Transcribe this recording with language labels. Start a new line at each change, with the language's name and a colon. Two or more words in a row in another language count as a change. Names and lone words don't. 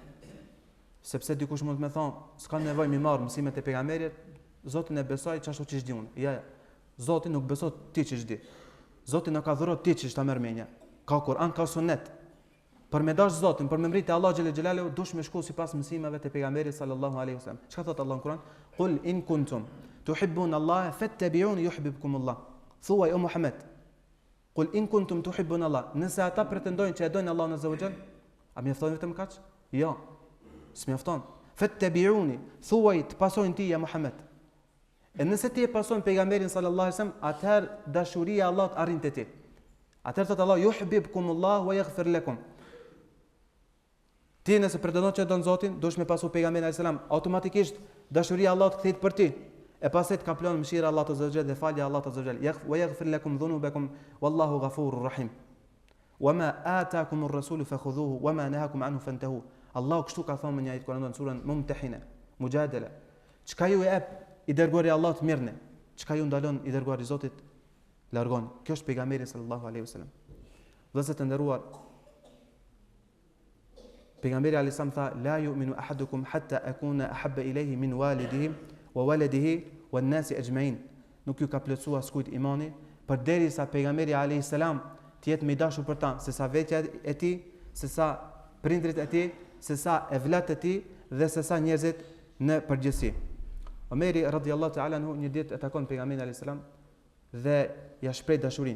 Albanian: Sepse dikush mund të më thonë, s'ka nevojë mi marr mësimet e pejgamberit, Zotin e besoj çashtu çish di unë. Ja, Zoti nuk beson ti çish di. Zoti nuk ka dhurot ti çish ta merr menja. Ka Kur'an, ka Sunet. Për me dash Zotin, për me mbritë Allah
Arabic: جل جلاله,
Albanian: dush me shku sipas mësimeve të pejgamberit
Arabic: صلى الله عليه وسلم.
Albanian: Çka thot Allah në Kur'an?
Arabic: قل إن كنتم تحبون الله فاتبعوني يحببكم الله.
Albanian: Thuaj o Muhammed.
Arabic: قل إن كنتم تحبون الله.
Albanian: Nëse ata pretendojnë që e dojnë Allahun
Arabic: عز وجل,
Albanian: a mjafton vetëm kaç? Jo. S'mjafton. Fattabi'uni. Thuaj të pasojnë ti ja Muhammed. E nëse ti e pason pejgamberin sallallahu alaihi wasallam, atëherë dashuria e Allahut arrin te ti. Atëherë thot Allah
Arabic: يحببكم الله ويغفر لكم.
Albanian: Ti nëse pretendon që don Zotin, duhesh me pasu pejgamberin
Arabic: عليه السلام,
Albanian: automatikisht dashuria e Allahut kthehet për ti. E pastaj ka plon mëshira e Allahut
Arabic: عز وجل
Albanian: dhe falja e Allahut
Arabic: عز وجل. ويغفر لكم ذنوبكم والله غفور رحيم. وما آتاكم الرسول فخذوه وما نهاكم عنه فانتهوا.
Albanian: Allahu kështu ka thënë në një ajet Kur'an në surën Mumtahina, Mujadala. Çka ju e jep i dërguari i Allahut mirëne, çka ju ndalon i dërguari i Zotit largon. Kjo është pejgamberi
Arabic: صلى الله عليه وسلم.
Albanian: Vëllezër të nderuar, pejgamberi
Arabic: عليه السلام tha لا يؤمن أحدكم حتى أكون أحب إليه من والده وولده والناس أجمعين.
Albanian: Nuk ju ka plotësuar askujt imani përderisa pejgamberi alayhis salam të jetë më i dashur për ta se sa vetja e tij, se sa prindrit e tij, se sa evlat e tij dhe se sa njerëzit në përgjithësi. Omeri
Arabic: رضي الله تعالى عنه
Albanian: një ditë e takon pejgamberin
Arabic: عليه السلام
Albanian: dhe ja shpreh dashurinë.